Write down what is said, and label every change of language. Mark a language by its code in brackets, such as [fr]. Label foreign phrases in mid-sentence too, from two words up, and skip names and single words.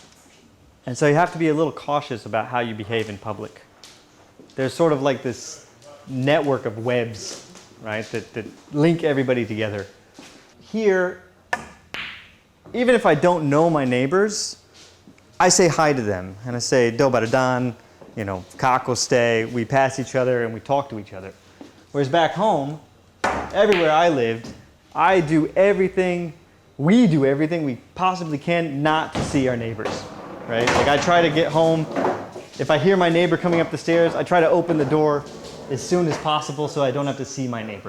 [en] And so you have to be a little cautious about how you behave in public. There's sort of like this network of webs, right, that link everybody together. Here, even if I don't know my neighbors, I say hi to them, and I say, [bs] dobar dan, [en] you know, [bs] kako ste, [en] we pass each other and we talk to each other. Whereas back home, everywhere I lived, we do everything we possibly can not to see our neighbors, right? Like I try to get home, if I hear my neighbor coming up the stairs, I try to open the door as soon as possible so I don't have to see my neighbor.